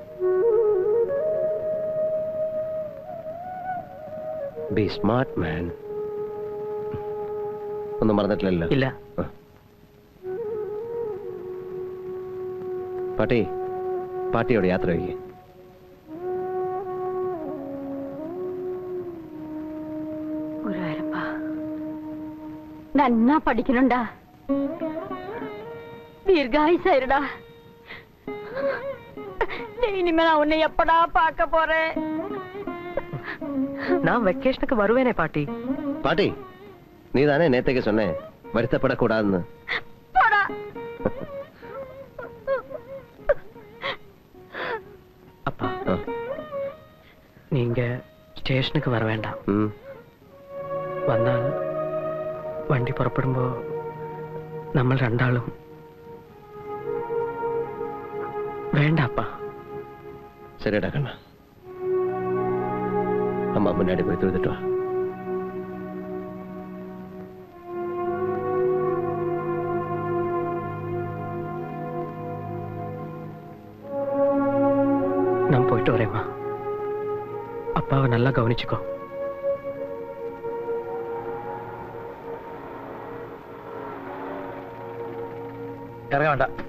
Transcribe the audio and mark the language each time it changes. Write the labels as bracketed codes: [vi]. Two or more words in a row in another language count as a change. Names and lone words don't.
[en] Be smart, man. [ml] ഒന്നും മറന്നിട്ടില്ലല്ലോ? ഇല്ല. പാട്ടി, പാട്ടിയോട് യാത്ര വയ്ക്കേ. നന്നാ പഠിക്കണുണ്ടാ, [ta] தீர்காயுசாயிருடா. இனிமே நான் உன்னை எப்படா பார்க்க போறேன்? நான் வெக்கேஷனுக்கு வருவேனே பாட்டி. பாட்டி, நீ தானே நேத்தைக்கு சொன்னேன் வருத்தப்படக்கூடாதுன்னு. அப்பா, நீங்க ஸ்டேஷனுக்கு வர வேண்டாம். [ml] വന്നാൽ വണ്ടി പുറപ്പെടുമ്പോ നമ്മൾ രണ്ടാളും വേണ്ട അപ്പാ. ശരിടാ കണ്ണ, അമ്മ മുന്നാടി പോയി തൊഴുതിട്ട് വാ. [ta] நான் போயிட்டு வரேம்மா. அப்பாவை நல்லா கவனிச்சுக்கோ. [ml] ഇറങ്ങ വേണ്ട.